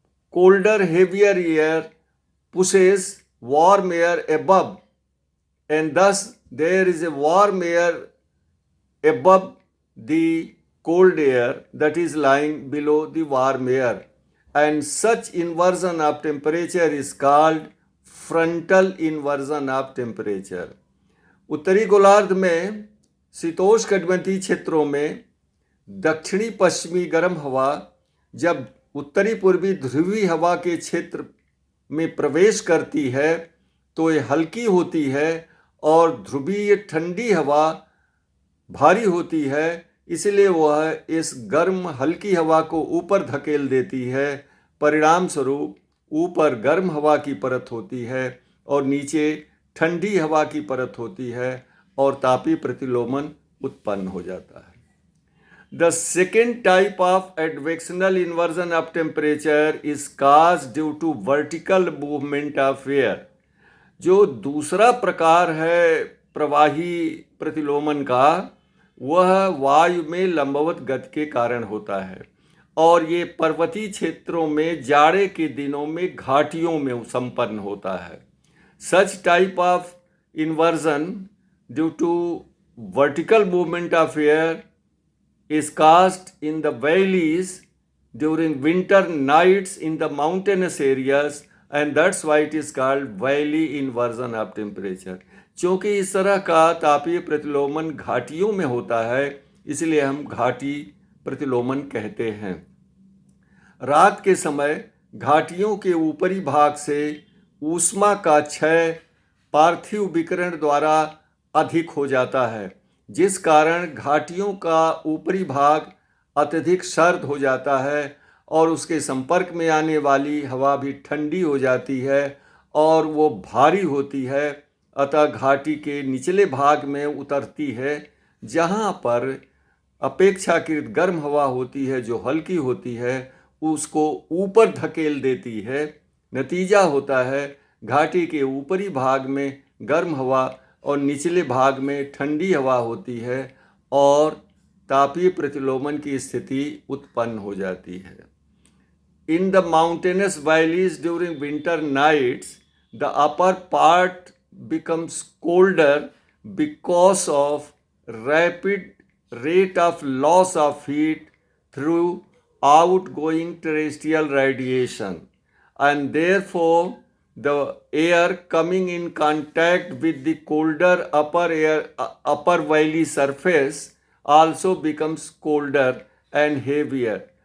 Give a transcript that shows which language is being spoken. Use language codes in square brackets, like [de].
[en] colder heavier air pushes warm air above, and thus there is a warm air above the cold air that is lying below the warm air, and such inversion of temperature is called frontal inversion of temperature. [hi] उत्तरी गोलार्ध में शीतोष्णकटिबंधीय क्षेत्रों में दक्षिणी पश्चिमी गर्म हवा जब उत्तरी पूर्वी ध्रुवीय हवा के क्षेत्र में प्रवेश करती है तो ये हल्की होती है और ध्रुवीय ठंडी हवा भारी होती है, इसलिए वह इस गर्म हल्की हवा को ऊपर धकेल देती है. परिणाम स्वरूप ऊपर गर्म हवा की परत होती है और नीचे ठंडी हवा की परत होती है और तापीय प्रतिलोमन उत्पन्न हो जाता है. [en] The second type of advectional inversion of temperature is caused due to vertical movement of air. [hi] जो दूसरा प्रकार है प्रवाही प्रतिलोमन का, वह वायु में लंबवत गति के कारण होता है और ये पर्वतीय क्षेत्रों में जाड़े के दिनों में घाटियों में संपन्न होता है। [en] Such type of inversion due to vertical movement of air is caused in the valleys during winter nights in the mountainous areas, and that's why it is called valley inversion of temperature। [hi] क्योंकि इस तरह का तापीय प्रतिलोमन घाटियों में होता है, इसलिए हम घाटी प्रतिलोमन कहते हैं। रात के समय घाटियों के ऊपरी भाग से ऊष्मा का क्षय पार्थिव विकिरण द्वारा अधिक हो जाता है, जिस कारण घाटियों का ऊपरी भाग अत्यधिक सर्द हो जाता है और उसके संपर्क में आने वाली हवा भी ठंडी हो जाती है और वो भारी होती है। अतः घाटी के निचले भाग में उतरती है, जहाँ पर अपेक्षाकृत गर्म हवा होती है जो हल्की होती है, उसको ऊपर धकेल देती है। नतीजा होता है घाटी के ऊपरी भाग में गर्म हवा और निचले भाग में ठंडी हवा होती है और तापीय प्रतिलोमन की स्थिति उत्पन्न हो जाती है। [en] In the mountainous valleys during winter nights, the upper part becomes colder because of rapid rate of loss of heat through outgoing terrestrial radiation, and therefore the air coming in contact with the colder upper valley surface also becomes colder and heavier.